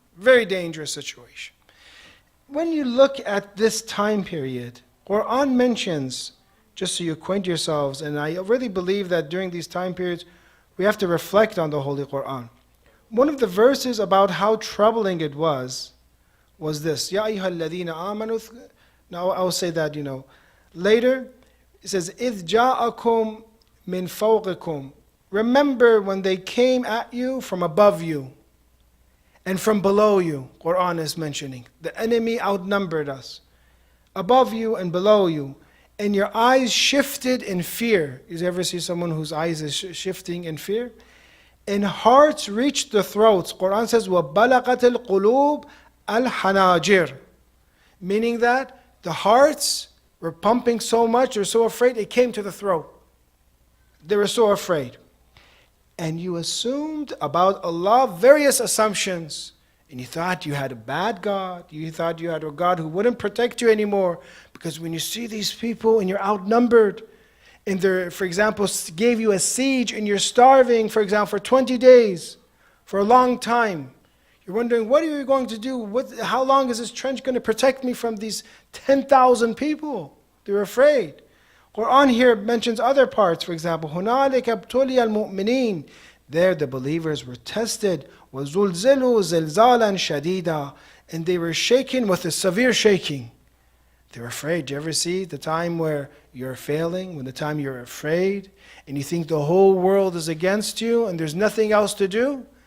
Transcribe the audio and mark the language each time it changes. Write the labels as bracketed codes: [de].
[en] Very dangerous situation. When you look at this time period, Quran mentions, just so you acquaint yourselves, and I really believe that during these time periods, we have to reflect on the Holy Quran. One of the verses about how troubling it was this, [ar] Ya ayyuhal ladhina amanu. [en] Now I'll say that, later. It says, [ar] إِذْ جَاءَكُمْ مِنْ فَوْقِكُمْ. [en] Remember when they came at you from above you and from below you. Quran is mentioning. The enemy outnumbered us. Above you and below you. And your eyes shifted in fear. You ever see someone whose eyes is shifting in fear? And hearts reached the throats. Quran says, [ar] وَبَلَغَتِ الْقُلُوبِ الْحَنَاجِرِ. [en] Meaning that the hearts were pumping so much, they're so afraid, it came to the throat. They were so afraid. And you assumed about Allah various assumptions. And you thought you had a bad God. You thought you had a God who wouldn't protect you anymore. Because when you see these people and you're outnumbered, and they, for example, gave you a siege and you're starving, for example, for 20 days, for a long time, you're wondering, what are you going to do? How long is this trench going to protect me from these 10,000 people? They're afraid. Quran here mentions other parts. For example, [ar] هُنَالِكَ ابْتُلِيَ الْمُؤْمِنِينَ. [en] There the believers were tested. [ar] وَزُلْزِلُوا زِلْزَالًا شَدِيدًا. [en] And they were shaken with a severe shaking. They're afraid. Do you ever see the time where you're failing, when the time you're afraid, and you think the whole world is against you and there's nothing else to do?